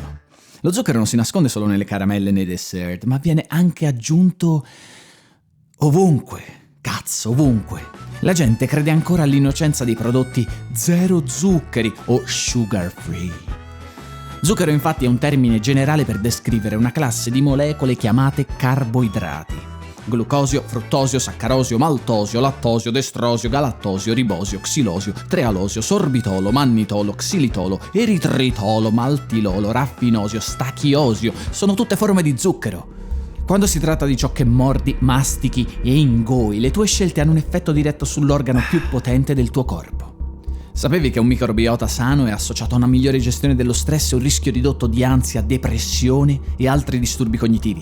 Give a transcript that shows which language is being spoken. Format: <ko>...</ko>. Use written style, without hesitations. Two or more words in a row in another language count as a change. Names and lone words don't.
<it>Lo zucchero non si nasconde solo nelle caramelle e nei dessert, ma viene anche aggiunto ovunque. Cazzo, ovunque. La gente crede ancora all'innocenza dei prodotti zero zuccheri o</it> <en>sugar free.</en> <it>Zucchero infatti è un termine generale per descrivere una classe di molecole chiamate carboidrati. Glucosio, fruttosio, saccarosio, maltosio, lattosio, destrosio, galattosio, ribosio, xilosio, trealosio, sorbitolo, mannitolo, xilitolo, eritritolo, maltilolo, raffinosio, stachiosio. Sono tutte forme di zucchero. Quando si tratta di ciò che mordi, mastichi e ingoi, le tue scelte hanno un effetto diretto sull'organo più potente del tuo corpo. Sapevi che un microbiota sano è associato a una migliore gestione dello stress e un rischio ridotto di ansia, depressione e altri disturbi cognitivi?</it>